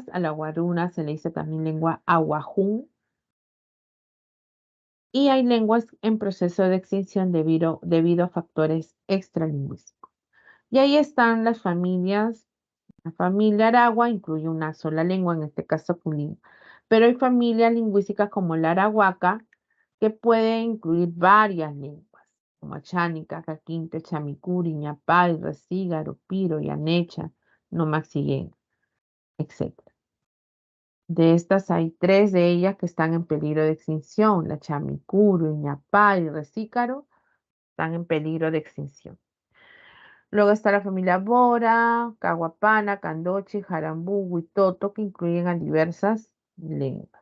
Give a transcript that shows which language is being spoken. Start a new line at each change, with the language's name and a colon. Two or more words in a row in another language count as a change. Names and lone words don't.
Spanish: A la aguaruna se le dice también lengua aguajún. Y hay lenguas en proceso de extinción debido a factores extralingüísticos. Y ahí están las familias. La familia aragua incluye una sola lengua, en este caso Pulim. Pero hay familias lingüísticas como la arahuaca que pueden incluir varias lenguas, como achánica, caquinte, chamicuri, ñapay, resígaro, piro, yanecha, nomaxiguén, etc. De estas hay 3 de ellas que están en peligro de extinción. La chamicuri, ñapay y resícaro están en peligro de extinción. Luego está la familia Bora, Caguapana, Candoche, Jarambú, Huitoto, que incluyen a diversas lenguas.